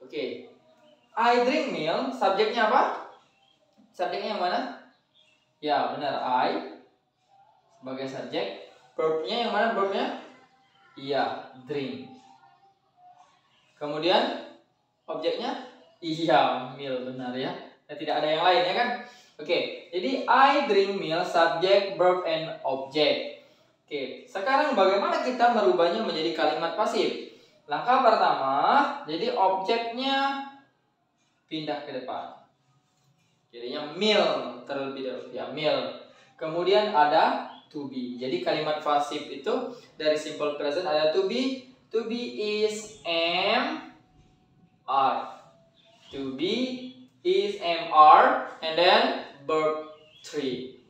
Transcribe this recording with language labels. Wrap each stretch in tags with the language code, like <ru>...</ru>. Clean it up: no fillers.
<id>Oke.</id> <en>I drink milk.</en> <id>Subjeknya apa? Subjeknya yang mana? Ya, benar. I sebagai subjek. Verbnya yang mana? Verbnya? Iya, drink. Kemudian objeknya? Iya, milk. Benar ya. Tidak ada yang lain ya kan? Oke, jadi</id> <en>I drink milk, subject, verb, and object.</en> <id>Oke, sekarang bagaimana kita merubahnya menjadi kalimat pasif? Langkah pertama, jadi objeknya pindah ke depan. Jadinya milk terlebih dahulu ya, milk. Kemudian ada to be. Jadi kalimat pasif itu dari simple present ada to be.</id> <en>To be is am, are. To be is am, are, and then verb 3.</en>